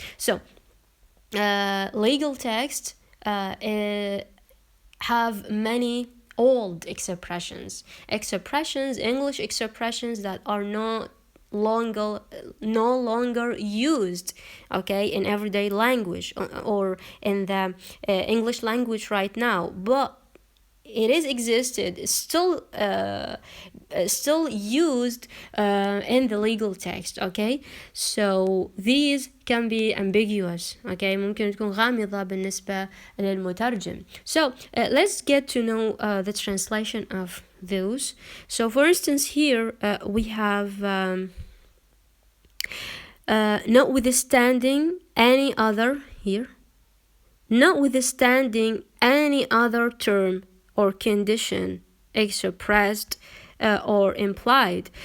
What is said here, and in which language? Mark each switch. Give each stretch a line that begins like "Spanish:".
English: So legal texts have many old expressions, English expressions that are no longer used, okay, in everyday language or in the English language right now. But it is existed, still used in the legal text. Okay, so these can be ambiguous.
Arabic: Okay, ممكن تكون غامضة بالنسبة للمترجم.
English: So let's get to know the translation of those. So for instance here we have notwithstanding any other here, notwithstanding any other term or condition expressed or implied.